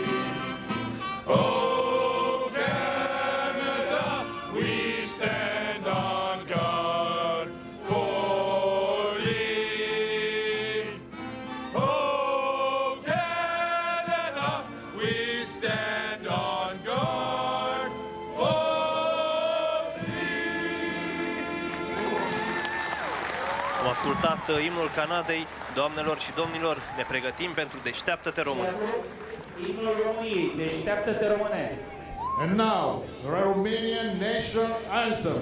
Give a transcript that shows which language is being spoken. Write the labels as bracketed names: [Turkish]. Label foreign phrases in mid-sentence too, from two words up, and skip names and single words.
[English] Oh Canada, we stand on guard for thee. Oh Canada, we stand on guard for thee. [Romanian] Am ascultat imnul Canadei. Doamnelor și domnilor, ne pregătim pentru Deșteaptă-te Române. Imnul României, Deșteaptă-te Române. [English] And now, Romanian national anthem.